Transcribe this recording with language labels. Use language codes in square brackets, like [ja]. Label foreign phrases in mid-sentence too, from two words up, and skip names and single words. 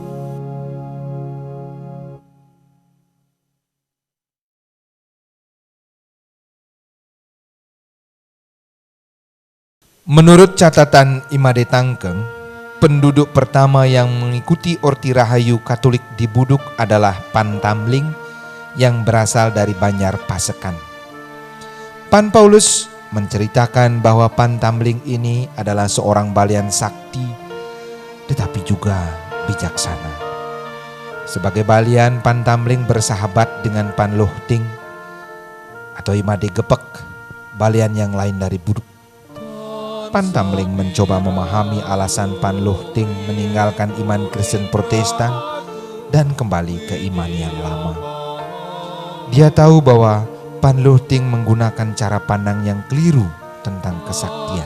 [id] Menurut catatan Imade Tangkeng, penduduk pertama yang mengikuti Orti Rahayu Katolik di Buduk adalah Pan Tamling yang berasal dari Banjar Pasekan. Pan Paulus menceritakan bahwa Pan Tamling ini adalah seorang balian sakti tetapi juga bijaksana. Sebagai balian, Pan Tamling bersahabat dengan Pan Lohting atau Imade Gepek, balian yang lain dari Buduk. Pan Tamling mencoba memahami alasan Pan Lohting meninggalkan iman Kristen Protestan dan kembali ke iman yang lama. Dia tahu bahwa Pan Lohting menggunakan cara pandang yang keliru tentang kesaktian.